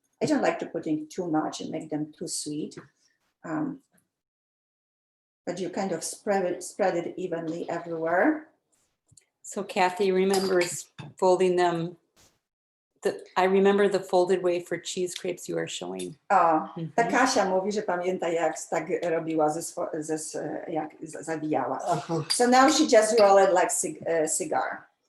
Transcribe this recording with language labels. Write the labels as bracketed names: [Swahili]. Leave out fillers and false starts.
[English] I don't like to put in too much and make them too sweet. But you kind of spread it evenly everywhere. So Kathy remembers folding them. I remember the folded way for cheese crepes you are showing. [Polish] O, ta Kasia mówi, że pamięta, jak tak robiła, jak zawijała. Aha. [English] So now she just roll it like a cigar.